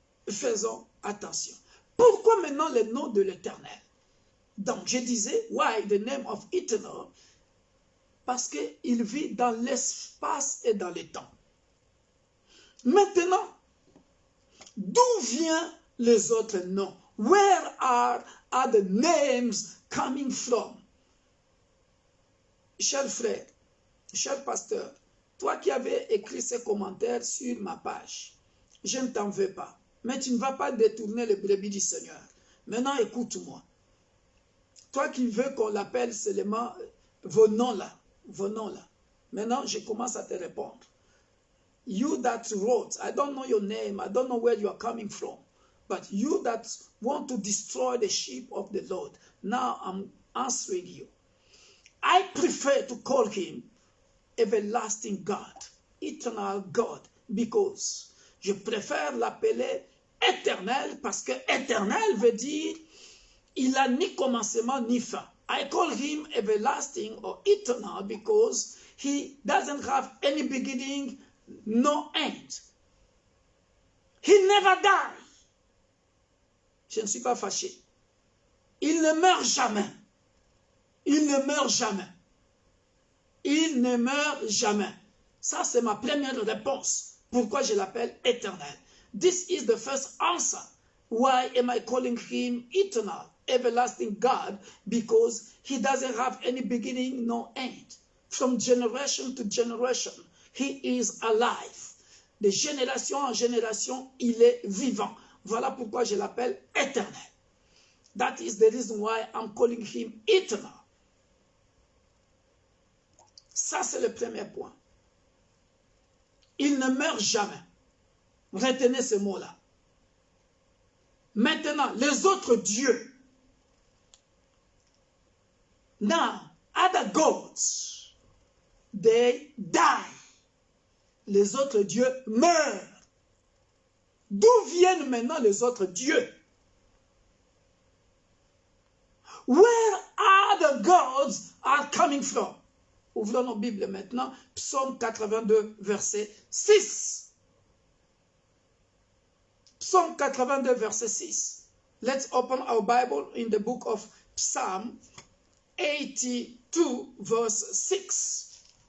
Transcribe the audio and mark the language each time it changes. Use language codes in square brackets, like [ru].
[fr] Faisons attention. Pourquoi maintenant le nom de l'Éternel? Donc, je disais, [en] why the name of Eternal? [fr] Parce qu'il vit dans l'espace et dans le temps. Maintenant, d'où viennent les autres noms? [en] Where are the names coming from? [fr] Cher frère, cher pasteur, toi qui avais écrit ces commentaires sur ma page, je ne t'en veux pas. Mais tu ne vas pas détourner les brebis du Seigneur. Maintenant, écoute-moi. Toi qui veux qu'on l'appelle seulement vos noms là. Maintenant, je commence à te répondre. [en] You that wrote, I don't know your name, I don't know where you are coming from, but you that want to destroy the sheep of the Lord, now I'm answering you. I prefer to call him everlasting God, eternal God, because [fr] je préfère l'appeler éternel parce que éternel veut dire il a ni commencement ni fin. [en] I call him everlasting or eternal because he doesn't have any beginning, no end. He never dies. [fr] Je ne suis pas fâché. Il ne meurt jamais. Il ne meurt jamais. Il ne meurt jamais. Ça, c'est ma première réponse. Pourquoi je l'appelle éternel? [en] This is the first answer. Why am I calling him eternal, everlasting God? Because he doesn't have any beginning, no end. From generation to generation, he is alive. [fr] De génération en génération, il est vivant. Voilà pourquoi je l'appelle éternel. [en] That is the reason why I'm calling him eternal. [fr] Ça, c'est le premier point. Il ne meurt jamais. Retenez ce mot-là. Maintenant, les autres dieux. [en] Now, other gods, they die. [fr] Les autres dieux meurent. D'où viennent maintenant les autres dieux? [en] Where are the gods are coming from? [fr] Ouvrons nos Bibles maintenant. Psaume 82, verset 6. Psaume 82, verset 6. [en] Let's open our Bible in the book of Psalm 82, verse 6.